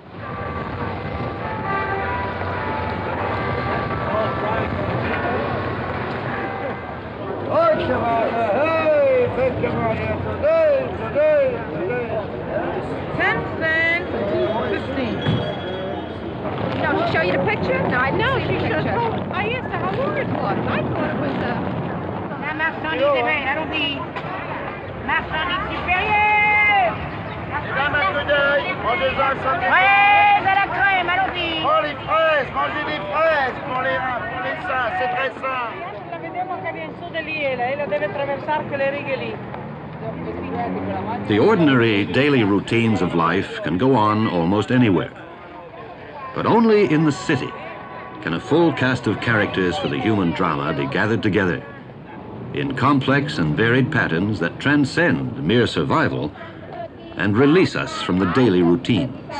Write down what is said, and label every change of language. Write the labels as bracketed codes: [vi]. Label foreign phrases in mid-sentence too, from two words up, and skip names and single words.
[en] Samson, 15. No, she show you the picture? No, I didn't see the picture. I asked her how long it was. I thought it was [fr] La marchandise est belle, allons-y. Marchandise supérieure. Mesdames, un peu d'œil, mangez-en un sac. Fraises à la crème, allons-y. Oh, les fraises, mangez des fraises pour les seins, c'est très sain. [it] La vediamo che viene su di lì, lei la deve attraversare quelle righe lì. [en] The ordinary daily routines of life can go on almost anywhere. But only in the city can a full cast of characters for the human drama be gathered together in complex and varied patterns that transcend mere survival and release us from the daily routines.